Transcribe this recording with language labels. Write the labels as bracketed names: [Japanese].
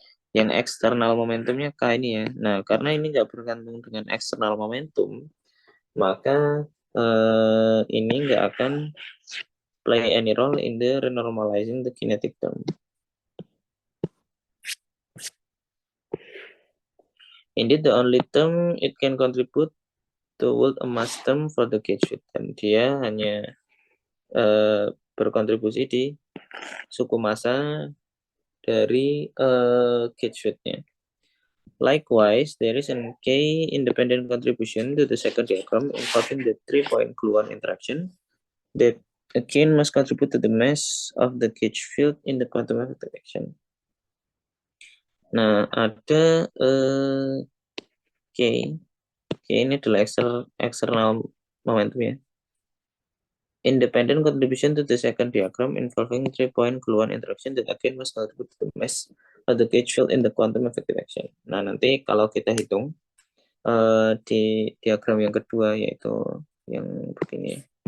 [Indonesian] Yang eksternal momentumnya K ini ya. Nah, karena ini nggak bergantung dengan eksternal momentum, maka ini nggak akan [English] play any role in the renormalizing the kinetic term. Indeed, the only term it can contribute toward a mass term for the gauge width. [Indonesian] Dan dia hanya berkontribusi di suku massa dari gauge width-nya. [English] Likewise, there is a K independent contribution to the second diagram involving the 3-point gluon interaction that again must contribute to the mass of the gauge field in the quantum effective action. [Indonesian] Nah, ada K. K ini adalah external momentum ya. [English] Independent contribution to the second diagram involving 3-point gluon interaction that again must contribute to the mass of the gauge field in the quantum effective action. [Indonesian] Nah, nanti kalau kita hitung di diagram yang kedua yaitu yang begini,